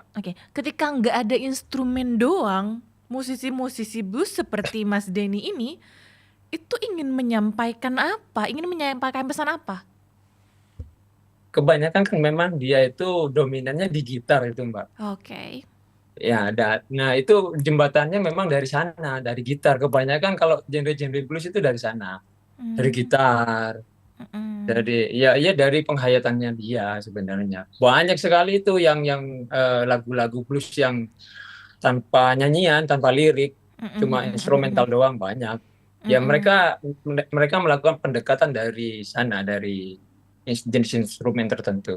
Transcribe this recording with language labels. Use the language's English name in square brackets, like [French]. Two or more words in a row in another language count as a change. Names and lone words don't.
[Indonesian] Oke, ketika nggak ada instrumen doang, musisi-musisi blues seperti Mas Denny ini itu ingin menyampaikan apa? Ingin menyampaikan pesan apa? Kebanyakan kan memang dia itu dominannya di gitar itu, Mbak. Oke. Ya, nah itu jembatannya memang dari sana, dari gitar. Kebanyakan kalau genre-genre blues itu dari sana, dari gitar, dari penghayatannya dia sebenarnya. Banyak sekali itu yang lagu-lagu blues yang tanpa nyanyian, tanpa lirik, cuma instrumental doang, banyak. Ya mereka melakukan pendekatan dari sana, dari jenis instrumen tertentu,